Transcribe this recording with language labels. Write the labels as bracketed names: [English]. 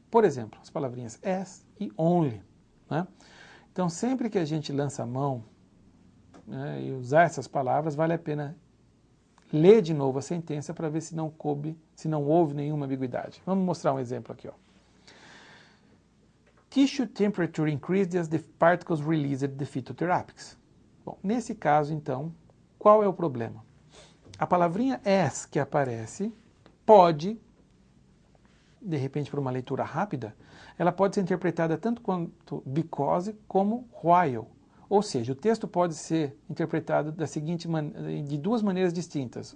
[Portuguese] Por exemplo, as palavrinhas as e only, né? Então, sempre que a gente lança a mão, né, e usar essas palavras, vale a pena ler de novo a sentença para ver se não houve nenhuma ambiguidade. Vamos mostrar um exemplo aqui, ó. [English] tissue temperature increased as the particles released the phytotherapics. [Portuguese] Bom, nesse caso, então, qual é o problema? A palavrinha as que aparece pode, de repente, por uma leitura rápida, ela pode ser interpretada tanto quanto because como while. Ou seja, o texto pode ser interpretado de duas maneiras distintas.